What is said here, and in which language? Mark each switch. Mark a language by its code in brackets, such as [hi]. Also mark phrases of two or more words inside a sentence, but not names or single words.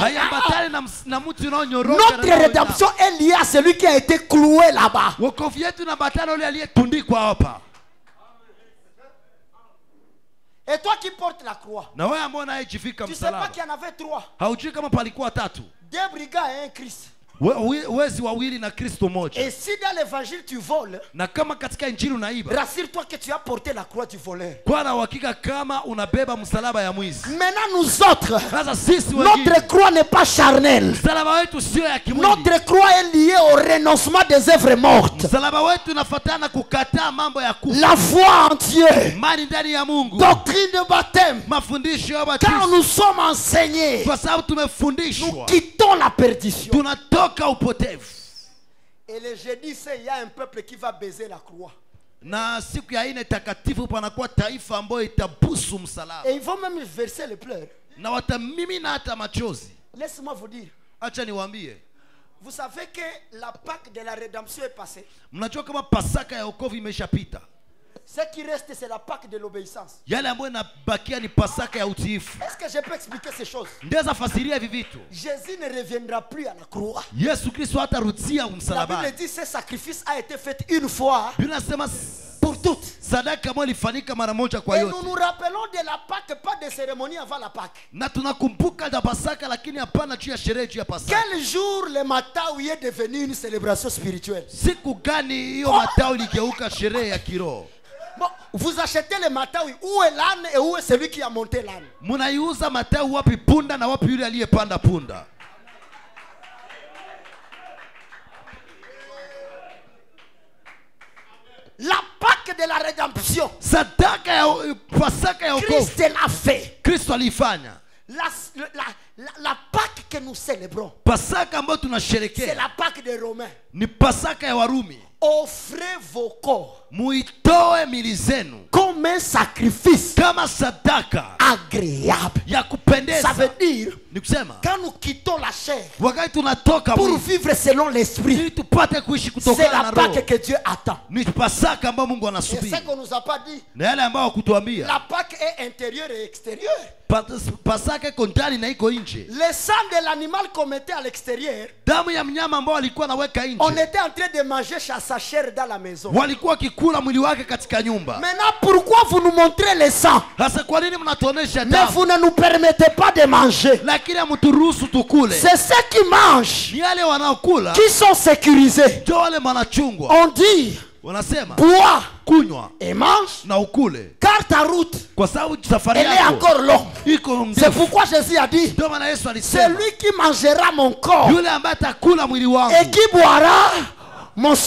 [sw] haiambatani na mtu unaonyoroka. [fr] Notre rédemption est liée à celui qui a été cloué là-bas. [sw] Wokovu yetu inaambatana yule aliyetundikwa hapa. [fr] Et toi qui portes la croix, [sw] Na wewe ambao unayejivika [fr] tu ne sais pas [sw] msalaba, [fr] qu'il y en avait trois. [sw] haujui kama palikuwa tatu, [fr] 2 brigands et un Christ. [sw] wezi wawili na Kristo moja. [fr] Et si dans l'évangile tu voles, [sw] Na kama katika injili unaiba, [fr] rassure-toi que tu as porté la croix du voleur. [sw] kwa na uhakika kama unabeba msalaba ya mwizi. [fr] Maintenant nous autres, [sw] Sasa sisi wengine, [fr] notre croix n'est pas charnelle. [sw] msalaba wetu sio ya kimwili. [fr] Notre croix est liée au renoncement des œuvres mortes. [sw] Msalaba wetu unafuatana kukataa mambo ya kufa, [fr] La foi en Dieu, [sw] imani ndani ya Mungu, [fr] doctrine de baptême. [sw] mafundisho ya [fr] Quand [sw] ubatizo. [fr] nous sommes enseignés, [sw] Kwa sababu [fr] nous [sw] tumefundishwa, [fr] quittons la perdition. [sw] tunatoka upotevu. [fr] Et le jeudi, c'est il y a un peuple qui va baiser la croix. [sw] Na siku ya ine takatifu panakuwa taifa ambayo itabusu msalaba [fr] Et ils vont même verser les pleurs. [sw] na watamimina hata machozi. [fr] Laisse-moi vous dire, [sw] Acha niwaambie, [fr] vous savez que la Pâque de la rédemption est passée. [sw] mnajua kama Pasaka ya wokovu imeshapita. [fr] Ce qui reste, c'est la Pâque de l'obéissance. [sw] Yale ambayo inabakia ni Pasaka ya utiifu. [fr] Est-ce que je peux expliquer ces choses? [sw] Ndeza fasiria hivi vitu. [fr] Jésus ne reviendra plus à la croix. [sw] Yesu Kristo hatarudia [fr] La Bible [sw] msalabani. [fr] dit que ce sacrifice a été fait une fois [sw] Biblia inasema [fr] pour toutes. [sw] sadaka ambayo ilifanyika mara moja kwa [fr] Et [sw] yote. [fr] nous nous rappelons de la Pâque, pas de cérémonie avant la Pâque. [sw] Na tunakumbuka za Pasaka lakini hapana juu ya sherehe juu ya Pasaka. [fr] Quel jour le Matawi est devenu une célébration spirituelle? [sw] Siku gani hiyo matawi iligeuka sherehe ya kiroho? [fr] Bon, vous achetez le Matawi, où est l'âne et où est celui qui a monté l'âne? [sw] Mnaiuza matawi wapi punda na wapi yule aliyepanda punda? [fr] La Pâque de la rédemption, [sw] Sadaka ya Pasaka ya wokovu [fr] Christ l'a fait. [sw] Kristo alifanya. [fr] La Pâque que nous célébrons, [sw] Pasaka ambayo [fr] c'est [sw] tunasherekea [fr] la Pâque des Romains. [sw] ni Pasaka ya Warumi. [fr] Offrez vos corps [sw] Muitoe mili zenu [fr] comme un sacrifice [sw] kama sadaka [fr] agréable. [sw] ya [fr] Ça [sw] kupendeza. [fr] veut dire, [sw] Ni kusema [fr] quand nous quittons la chair [sw] wakati tunatoka [fr] pour [sw] mwili [fr] vivre selon l'esprit, [sw] ili tupate kuishi [fr] c'est [sw] kutokana [fr] la [sw] na [fr] Pâque [sw] roho, [fr] que Dieu attend. [sw] ni Pasaka ambayo Mungu [fr] Et [sw] anasubiri. [fr] ce qu'on nous a pas dit, [sw] Na yale ambayo hakutuambia, [fr] la Pâque est intérieure et extérieure. [sw] Pasaka iko ndani na iko nje. [fr] Le sang de l'animal qu'on mettait à l'extérieur, [sw] Damu ya mnyama ambao alikuwa anaweka [fr] on [sw] nje, [fr] était en train de manger sa chair dans la maison. [sw] walikuwa kikula mwili wake katika nyumba. [fr] Maintenant, pourquoi vous nous montrez le sang, [sw] Sasa kwa nini mnatuonesha [fr] mais [sw] damu [fr] vous ne nous permettez pas de manger? [sw] lakini hamturuhusu tukule? [fr] C'est ceux qui mangent [sw] Ni yale wanaokula [fr] qui sont sécurisés. [sw] ndio wale wanachungwa. [fr] On dit, [sw] Wanasema [fr] bois [sw] kunywa [fr] et mange, [sw] na ukule, [fr] car ta route, [sw] kwa sababu safari [fr] elle est [sw] yako [fr] encore longue. [sw] iko [fr] C'est [sw] ndefu. [fr] pourquoi Jésus a dit, [sw] Ndio maana Yesu alisema, [fr] celui qui mangera mon corps [sw] yule ambaye atakula mwili wangu [fr] et qui boira mon sang.